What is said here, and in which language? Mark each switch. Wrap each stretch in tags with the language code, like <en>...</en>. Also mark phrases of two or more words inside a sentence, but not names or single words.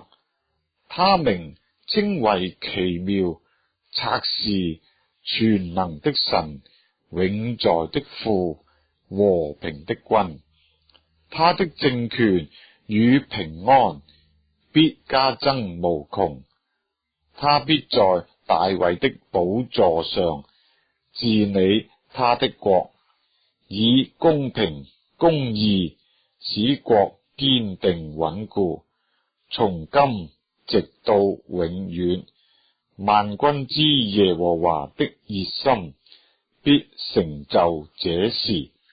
<zh>他名稱為奇妙、策士、全能的神、永在的父、和平的君。他的政權與平安必加增無窮。他必在大衛的寶座上治理他的國，以公平公義使國堅定穩固，從今直到永遠。萬軍之耶和華的熱心必成就這事。</zh>